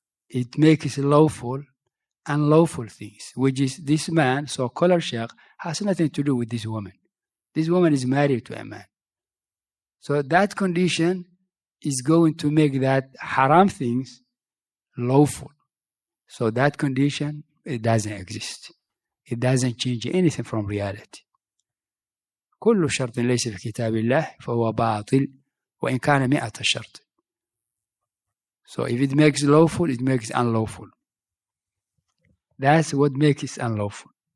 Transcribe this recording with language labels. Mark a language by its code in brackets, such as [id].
[en] It makes lawful unlawful things, which is this man, so-called sheikh, has nothing to do with this woman. This woman is married to a man. So that condition is going to make that haram things lawful. So that condition, it doesn't exist. It doesn't change anything from reality. [ar] كل شرط ليس في كتاب الله فهو باطل وإن كان 100 شرط. [en] So if it makes lawful, it makes unlawful. That's what makes it unlawful.